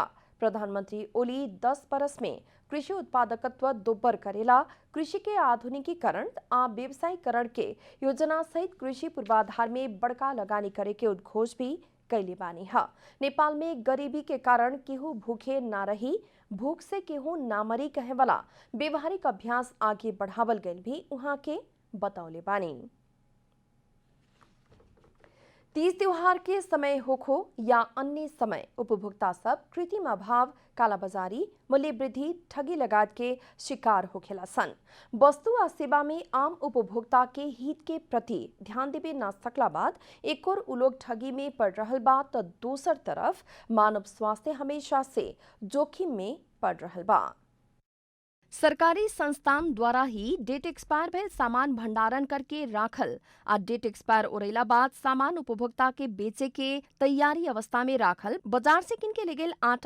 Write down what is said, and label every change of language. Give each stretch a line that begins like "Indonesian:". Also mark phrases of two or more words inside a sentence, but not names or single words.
Bhojpuri: प्रधानमंत्री ओली 10 बरस में कृषि उत्पादकत्व दोब्बर करेला, कृषि के आधुनिकीकरण आ व्यवसायीकरण के योजना सहित कृषि पूर्वाधार में बड़का लगानी करे के उद्घोष भी कैले बानी है। नेपाल में गरीबी के कारण केहू भूखे ना रही, भूख से केहू ना मरी कहे वाला व्यवहारिक अभ्यास आगे बढ़ावल गईल भी उहाँ के बतौले बानी। तीज त्योहार के समय होखो या अन्य समय उपभोक्ता सब कृत्रिम अभाव, कालाबाजारी, मूल्य वृद्धि, ठगी लगात के शिकार होखेला सन। वस्तु आ सेवा में आम उपभोक्ता के हित के प्रति ध्यान देवे न सकला बाद एक और उलोग ठगी में पड़ रहल बा तो दूसर तरफ मानव स्वास्थ्य हमेशा से जोखिम में पड़ रहल बा। सरकारी संस्थान द्वारा ही
English: date expire
Bhojpuri: भयल सामान भंडारण करके राखल आ
English: date expire
Bhojpuri: ओरैला बाद सामान उपभोक्ता के बेचे के तैयारी अवस्था में राखल, बाजार से किन के ले गेल आटा